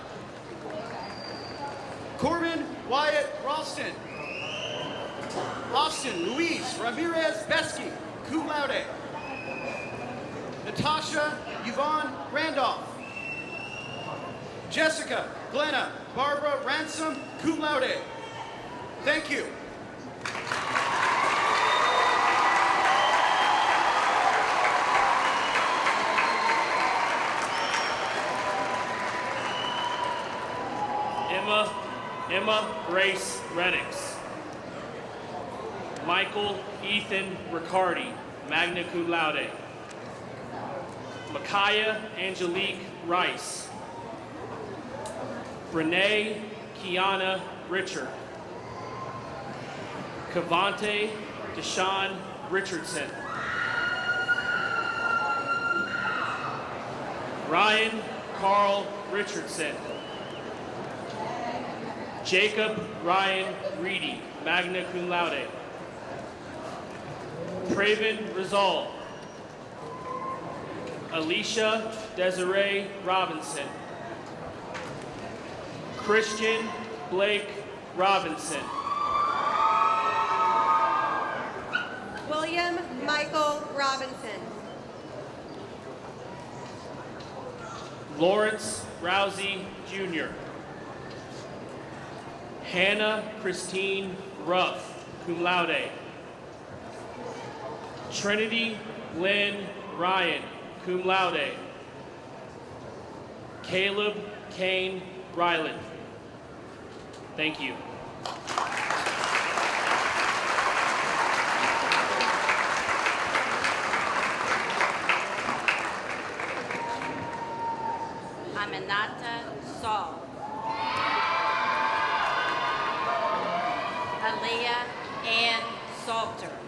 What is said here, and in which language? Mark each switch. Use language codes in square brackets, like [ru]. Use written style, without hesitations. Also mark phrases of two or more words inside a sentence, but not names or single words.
[en] Corbin Wyatt Ralston. Austin Luis Ramirez Besky, [la] cum laude. [en] Natasha Yvonne Randolph. Jessica Glenna Barbara Ransom, [la] cum laude. [en] Thank you. Emma Grace Renix. Michael Ethan Riccardi, [la] magna cum laude. [en] Micaiah Angelique Rice. Renee Kiana Richard. Cavante Deshaun Richardson. Ryan Carl Richardson. Jacob Ryan Reedy, [la] magna cum laude. [en] Praven Rizal. Alicia Desiree Robinson. Christian Blake Robinson. William Michael Robinson. Lawrence Rousey Jr. Hannah Christine Ruff, [la] cum laude. [en] Trinity Lynn Ryan, [la] cum laude. [en] Caleb Kane Ryland. Thank you. Aminata Saul. Aaliyah Ann Salter.